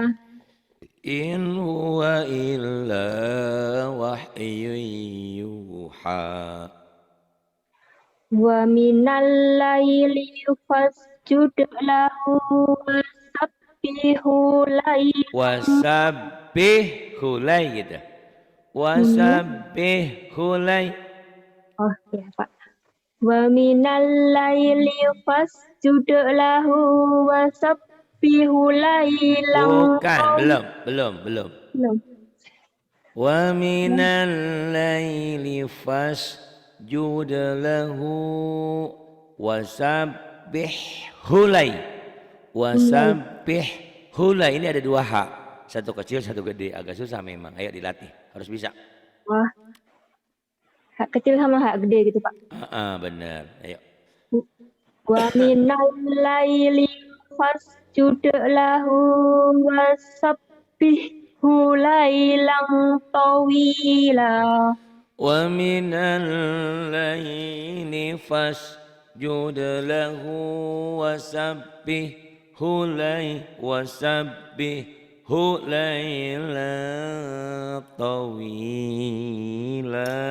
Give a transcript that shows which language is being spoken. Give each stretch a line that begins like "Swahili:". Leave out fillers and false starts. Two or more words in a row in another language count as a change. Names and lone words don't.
Arabic: إن هو إلا وحي يوحى. ومن الليل فاسجد له وسبحه ليلا. وسبحه لي gitu. وسبحه لي.
Indonesian: Oh ya, Pak.
Arabic: ومن الليل فاسجد له وسبحه ليلا.
Indonesian: Bukan, belum. Belum.
Arabic: ومن الليل فاسجد له وسبحه لي. وسبحه لي.
Indonesian: Ini ada dua hak. Satu kecil, satu gede. Agak susah memang. Ayo dilatih. Harus bisa. Wah, hak kecil sama hak gede gitu, Pak. Benar. Ayo.
Arabic: ومن الليل فاسجد له وسبحه ليلا طويلا. ومن الليل فاسجد له وسبحه ليلا طويلا.